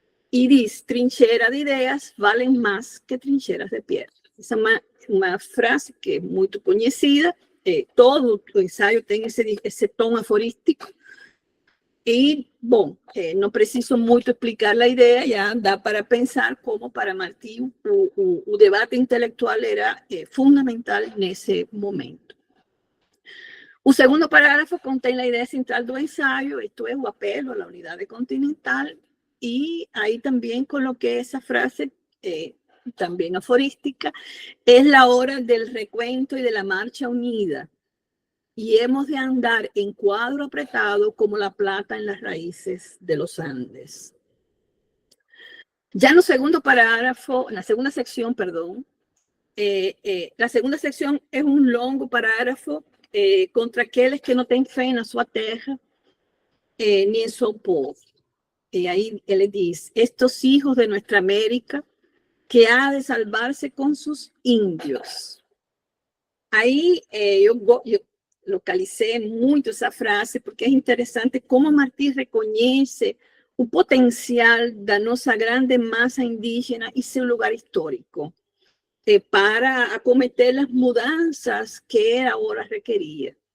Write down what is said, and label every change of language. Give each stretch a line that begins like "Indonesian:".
Spanish: Y dice, trincheras de ideas valen más que trincheras de piedra. Esa es una frase que es muy conocida
Portuguese: todo o ensaio tem esse tom aforístico. E, bom, não preciso muito explicar a ideia, já dá para pensar como para Martí o debate intelectual era fundamental nesse momento. O segundo parágrafo contém a ideia central do ensaio, isto é, o apelo à unidade continental, e aí também coloquei essa frase, também aforística,
Spanish: es la hora del recuento y de la marcha unida, y hemos de andar en cuadro apretado como la plata en las raíces de los Andes.
Portuguese: Ya en el segundo parágrafo, en la segunda sección, perdón, la segunda sección es un longo parágrafo contra aqueles que não têm fé na sua terra ni en su povo.
Spanish: Y ahí él dice, estos hijos de nuestra América que ha de salvarse con sus indios.
Portuguese: Aí eu localicei muito essa frase porque é interessante como Martí reconhece o potencial da nossa grande massa indígena e seu lugar histórico para acometer as mudanças que a hora requeria.